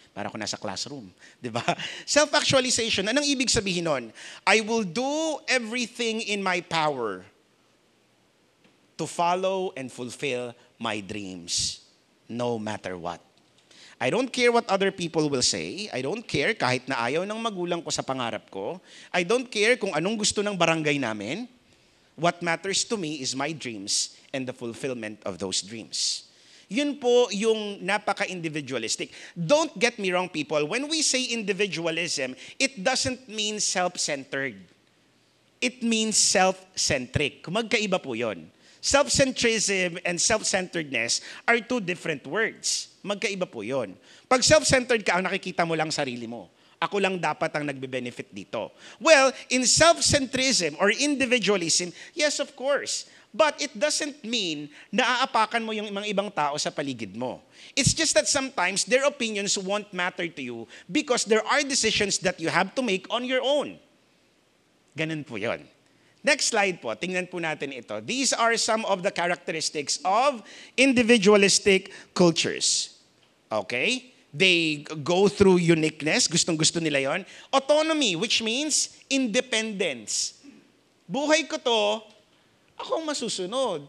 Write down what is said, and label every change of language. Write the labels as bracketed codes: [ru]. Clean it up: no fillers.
[tl] Para ako nasa classroom, di ba? Self-actualization, anong ibig sabihin nun? [en] I will do everything in my power to follow and fulfill my dreams, no matter what. I don't care what other people will say. I don't care [tl] kahit na ayaw ng magulang ko sa pangarap ko. [en] I don't care [tl] kung anong gusto ng barangay namin. [en] What matters to me is my dreams and the fulfillment of those dreams. [tl] Yun po yung napaka-individualistic. [en] Don't get me wrong, people. When we say individualism, it doesn't mean self-centered. It means self-centric. [tl] Magkaiba po yun. [en] Self-centrism and self-centeredness are two different words. [tl] Magkaiba po yun. Pag self-centered ka, ang nakikita mo lang sarili mo. Ako lang dapat ang nagbe-benefit dito. [en] Well, in self-centrism or individualism, yes, of course. But it doesn't mean [tl] na aapakan mo yung mga ibang tao sa paligid mo. [en] It's just that sometimes their opinions won't matter to you because there are decisions that you have to make on your own. [tl] Ganun po yun. [en] Next slide po, [tl] tingnan po natin ito. [en] These are some of the characteristics of individualistic cultures. Okay? They go through uniqueness, [tl] gustong-gusto nila yon. [en] Autonomy, which means independence. [tl] Buhay ko to, ako ang masusunod.